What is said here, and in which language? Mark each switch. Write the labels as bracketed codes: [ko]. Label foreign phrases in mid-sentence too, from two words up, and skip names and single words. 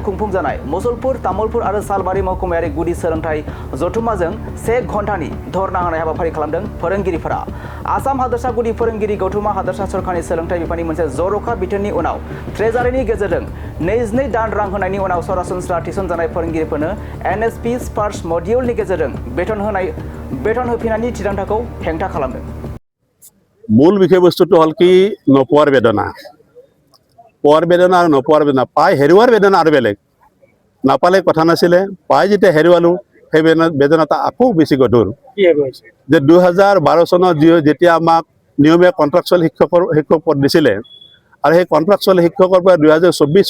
[brx] खुंफुंजानाय मुसलपुर तामुलपुर आरो सालबारि महकुमायारि गुदि सोलोंथाइ जथुम्माजों 1 घन्टानि धरना होनाय हाबाफारि खालामदों फोरोंगिरिफोरा आसाम हादोरसा गुदि फोरोंगिरि गौथुमा हादोरसा सरकारनि सोलोंथाइ बिफाननि मोनसे जर'खा बिथोननि उनाव ट्रेजारिनि गेजेरजों 22 दान रां होनायनि उनाव सरासनस्रा थिसनजानाय फोरोंगिरिफोरनो एनएसपि स्पार्स मडिउलनि गेजेरजों बेथन होफिननायनि थिरांथाखौ हेंथा खालामदों। [as] মূল বিষয়বস্তুটো হ'ল কি নপোৱাৰ বেদনা পোৱাৰ বেদনা আৰু নপোৱাৰ বেদনা পাই হেৰুৱাৰ বেদনা আৰু বেলেগ নাপালে কথা নাছিলে পাই যেতিয়া হেৰুৱালোঁ সেই বেদনাটা আকৌ বেছি গধুৰ যে 2012 চনত যেতিয়া আমাক নিয়মীয়া কণ্ট্ৰাকচুৱেল শিক্ষক পদ দিছিলে আৰু সেই কণ্ট্ৰাকচুৱেল শিক্ষকৰ পৰা 2024